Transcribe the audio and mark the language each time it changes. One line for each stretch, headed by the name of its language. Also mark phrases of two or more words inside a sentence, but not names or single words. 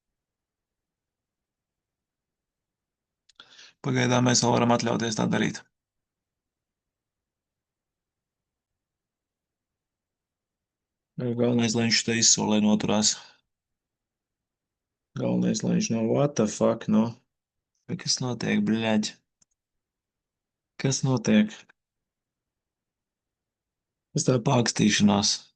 Latvian: Pagaidām mēs vēl varam atļauties tā darīt. Galvenais, lai viņš te izsolē noturās. Galvenais, lai viņš nav
English: what the fuck,
Latvian: no? Kas notiek, bļaģ? Kas notiek? Kas tā pākstīšanās?